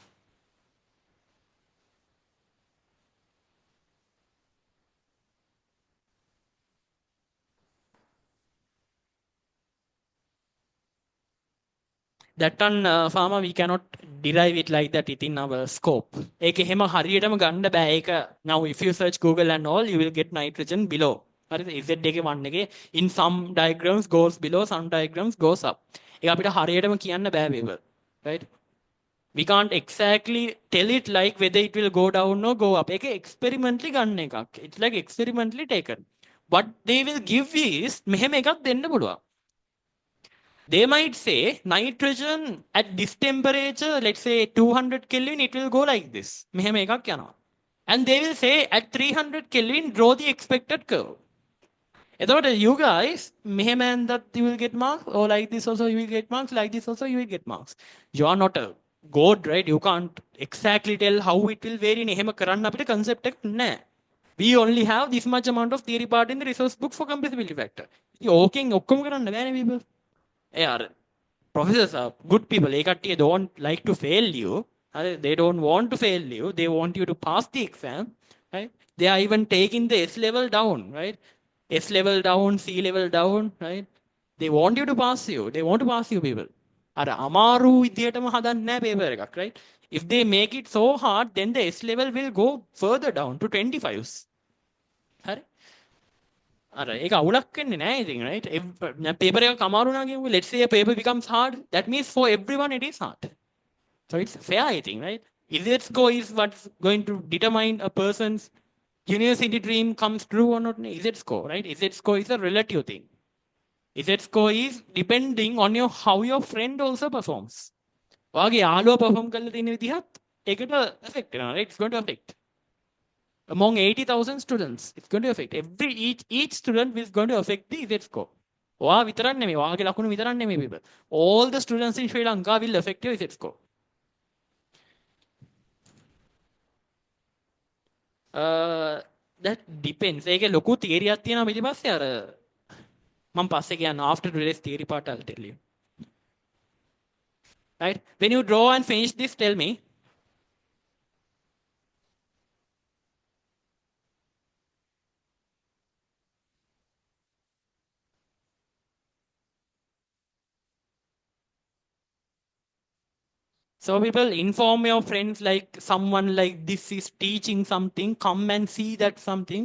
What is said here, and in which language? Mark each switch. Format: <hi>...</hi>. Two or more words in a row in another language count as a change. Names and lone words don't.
<en>That one farmer we cannot derive it like that within our scope.</en> <si>ඒක එහෙම හරියටම ගන්න බෑ.</si> <en>ඒක now if you search Google and all, you will get nitrogen below. හරිද? Z එකේ 1 එකේ in some diagrams goes below, some diagrams goes up.</en> <si>ඒක අපිට හරියටම කියන්න බෑ</si> <en>people. Right? We can't exactly tell it like whether it will go down or go up.</en> <si>ඒක experimentally ගන්න එකක්.</si> <en>It's like experimentally taken. What they will give is</en> <si>මෙහෙම එකක් දෙන්න පුළුවන්.</si> <en>They might say nitrogen at this temperature, let's say 200 Kelvin, it will go like this.</en> <si>මෙහෙම එකක් යනවා.</si> <en>And they will say at 300 Kelvin, draw the expected curve. එතකොට you guys, මෙහෙම that you will get marks, or like this also you will get marks, like this also you will get marks. You are not a god, right? You can't exactly tell how it will vary.</en> <si>එහෙම කරන්න අපිට concept එකක් නැහැ.</si> <en>We only have this much amount of theory part in the resource book for compressibility factor.</en> <si>ඉතින් ඔක්කොම කරන්න බෑනේ people.</si> <en>Yeah, professors are good people. They don't like to fail you. They don't want to fail you. They want you to pass the exam. Right? They are even taking the S level down. Right? S level down, C level down. Right? They want you to pass you. They want to pass you people.</en> <si>අමාරු විදියටම හදන්නේ නැහැ paper එකක්.</si> <en>Right? If they make it so hard, then the S level will go further down to 25s.</en> <si>හරි? ඒක අවුලක් වෙන්නේ නැහැ ඉතින්, right? Paper එක කමාරු නා කියමු.</si> <en>Let's say a paper becomes hard. That means for everyone it is hard. So it's fair, I think, right? Z score is what's going to determine a person's university dream comes true or not. Z score, right? Z score is a relative thing. Z score is depending on how your friend also performs.</en> <si>ඔයාගේ යාළුවා perform කරලා තියෙන විදිහත් ඒකට affect වෙනවා,</si> <en>right? It's going to affect. Among 80,000 students, it's going to affect. Each student is going to affect the Z score.</en> <si>ඔයා විතරක් නෙමෙයි, ඔයාගේ ලකුණු විතරක් නෙමෙයි people.</si> <en>All the students in Sri Lanka will affect your Z score. That depends.</en> <si>ඒකේ ලොකු theory එකක් තියෙනවා පිටිපස්සේ අර මම පස්සේ කියන්න</si> <en>after today's theory part I'll tell you. Right? When you draw and finish this, tell me. So people, inform your friends like someone like this is teaching something, come and see that something.</en>